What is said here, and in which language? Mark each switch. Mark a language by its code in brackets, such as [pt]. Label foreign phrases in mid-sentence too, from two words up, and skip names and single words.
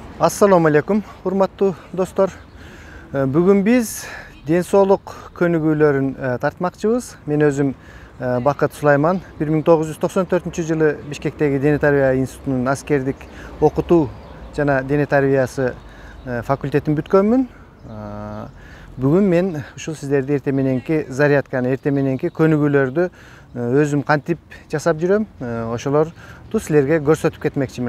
[ar] السلام عليكم, [ky] урматтуу достор. Бүгүн биз ден соолук көнүгүүлөрүн tartmakçыбыз. Мен өзүм Бакыт Сулайман. 1994-жылы Бишкектеги Дене тарбия институтунун аскердик окутуу жана дене тарбиясы факультетин бүткөнмүн. Бүгүн мен ушул сиздерди эртең мененки зарядканы, эртең мененки көнүгүүлөрдү өзүм кантип жасап жүрөм, ошолорду силерге көрсөтүп кетмекчимин.